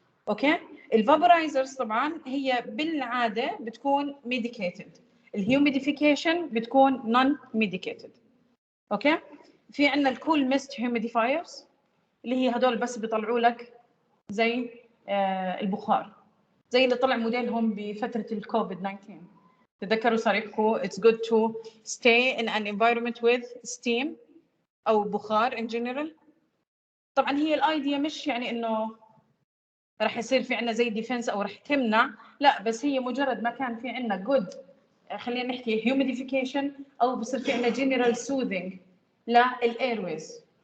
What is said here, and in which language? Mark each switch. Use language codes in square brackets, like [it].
[ar] اوكي، الفابورايزرز طبعا هي بالعاده بتكون ميديكيتد، الهيوميديفيكيشن بتكون نون ميديكيتد. اوكي، في عندنا الكول ميست هيوميديفايرز اللي هي هدول بس بيطلعوا لك زي البخار، زي اللي طلع موديلهم بفتره الكوفيد 19. تذكروا صار يحكوا [en] it's good to stay in an environment with steam [ar] او بخار [en] in general. [ar] طبعا هي الايديا مش يعني انه راح يصير في عندنا زي ديفنس او راح تمنع، لا، بس هي مجرد ما كان في عندنا good خلينا نحكي humidification او بصير في عندنا [en] general soothing [ar] للايرويز.